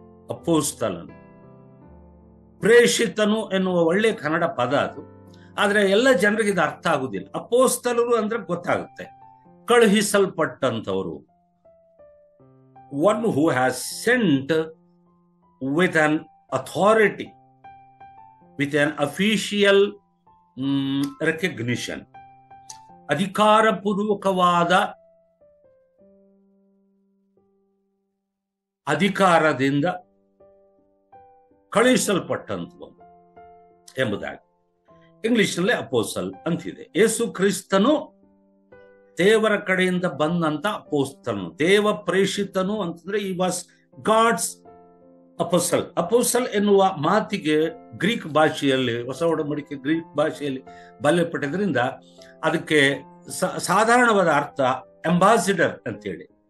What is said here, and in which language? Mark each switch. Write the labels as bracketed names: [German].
[Kannada] ಅಪೋಸ್ತಲನು, ಪ್ರೇಷಿತನು ಎನ್ನುವ ಒಳ್ಳೆಯ ಕನ್ನಡ ಪದ ಅದು. ಆದ್ರೆ ಎಲ್ಲ ಜನರಿಗೆ ಇದು ಅರ್ಥ ಆಗುದಿಲ್ಲ. ಅಪೋಸ್ತಲರು ಅಂದ್ರೆ ಗೊತ್ತಾಗುತ್ತೆ, ಕಳುಹಿಸಲ್ಪಟ್ಟಂತವರು. [English] One who has sent with an authority, with an official recognition, [Kannada] ಅಧಿಕಾರಪೂರ್ವಕವಾದ ಅಧಿಕಾರದಿಂದ ಕಳುಹಿಸಲ್ಪಟ್ಟಂಥವು ಎಂಬುದಾಗಿ ಇಂಗ್ಲಿಷ್ನಲ್ಲಿ ಅಪೋಸ್ತಲ್ ಅಂತಿದೆ. ಯೇಸು ಕ್ರಿಸ್ತನು ದೇವರ ಕಡೆಯಿಂದ ಬಂದಂತ ಅಪೋಸ್ತಲನು. ದೇವ ಪ್ರೇಷಿತನು ಅಂತಂದ್ರೆ [English] He was God's apostle. [Kannada] ಅಪೋಸ್ತಲ್ ಎನ್ನುವ ಮಾತಿಗೆ ಗ್ರೀಕ್ ಭಾಷೆಯಲ್ಲಿ, ಹೊಸ ಒಡಂಬಡಿಕೆ ಗ್ರೀಕ್ ಭಾಷೆಯಲ್ಲಿ ಬಲ್ಯಪಟ್ಟಿದ್ರಿಂದ ಅದಕ್ಕೆ ಸಾಧಾರಣವಾದ ಅರ್ಥ ಅಂಬಾಸಿಡರ್ ಅಂತೇಳಿ.